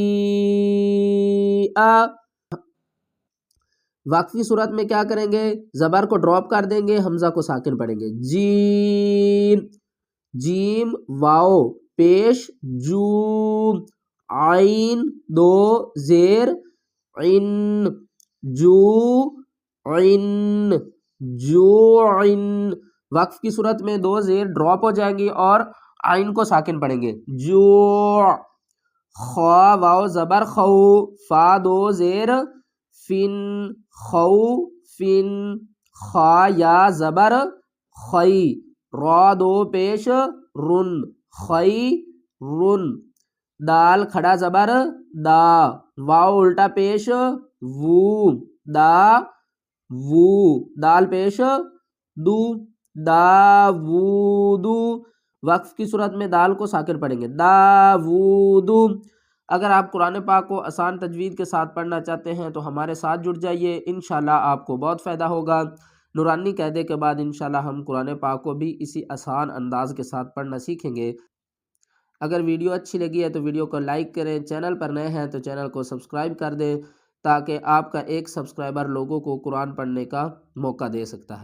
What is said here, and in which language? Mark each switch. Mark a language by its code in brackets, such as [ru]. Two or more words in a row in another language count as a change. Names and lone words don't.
[ur] آ، وقف کی صورت میں کیا کریں گے، زبر کو ڈراپ کر دیں گے، حمزہ کو ساکن پڑھیں گے، جیم، جیم واو پیش جو، عین 2 زیر عن، جو عن، جو عن، وقف کی صورت میں 2 زیر ڈراپ ہو جائیں گی اور عین کو ساکن پڑھیں گے، جو، خوا واو زبر خو، فا 2 زیر فن، خو فن، خا یا زبر خی، را 2 پیش رن، خی رن، دال کھڑا زبر دا، واو الٹا پیش وو، دا وو، دال پیش دو، دا وو دو، وقف کی صورت میں دال کو ساکن پڑھیں گے، دا وو دو۔ اگر آپ قرآن پاک کو آسان تجوید کے ساتھ پڑھنا چاہتے ہیں تو ہمارے ساتھ جڑ جائیے، انشاءاللہ آپ کو بہت فائدہ ہوگا۔ نورانی قاعدے کے بعد انشاءاللہ ہم قرآن پاک کو بھی اسی آسان انداز کے ساتھ پڑھنا سیکھیں گے۔ اگر ویڈیو اچھی لگی ہے تو ویڈیو کو لائک کریں، چینل پر نئے ہیں تو چینل کو سبسکرائب کر دیں، تاکہ آپ کا ایک سبسکرائبر لوگوں کو قرآن پڑھنے کا موقع دے سکتا ہے۔